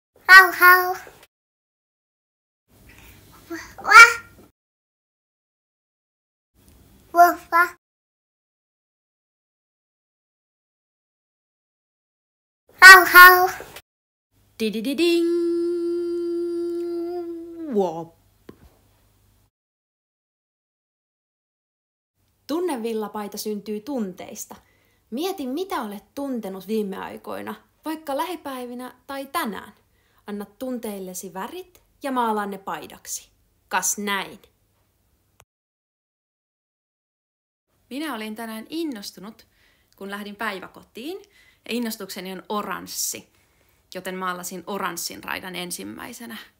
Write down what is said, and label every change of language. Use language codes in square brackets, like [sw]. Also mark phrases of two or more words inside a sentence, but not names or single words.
[fi] Hau hau. Wah. Woof wah. Hau hau. Didididing. Wop. Tunnevillapaita syntyy tunteista. Mieti, mitä olet tuntenut viime aikoina, vaikka lähipäivinä tai tänään. Anna tunteillesi värit ja maalaa ne paidaksi. Kas näin. Minä olin tänään innostunut, kun lähdin päiväkotiin, ja innostukseni on oranssi, joten maalasin oranssin raidan ensimmäisenä.